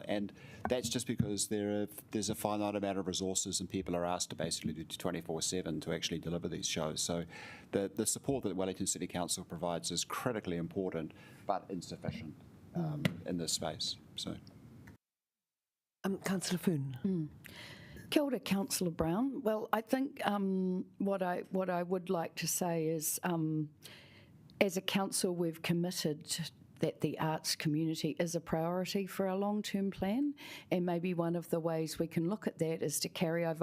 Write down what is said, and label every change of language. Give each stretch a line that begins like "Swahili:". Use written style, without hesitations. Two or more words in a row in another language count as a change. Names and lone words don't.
English: And that's just because there's a finite amount of resources, and people are asked to basically do 24/7 to actually deliver these shows. So the support that Wellington City Council provides is critically important, but insufficient in this space. So, Councillor Foon.
Māori: Kia ora,
English: Councillor Brown. Well, I think what I would like to say is, as a council, we've committed that the arts community is a priority for our long-term plan, and maybe one of the ways we can look at that is to carry over.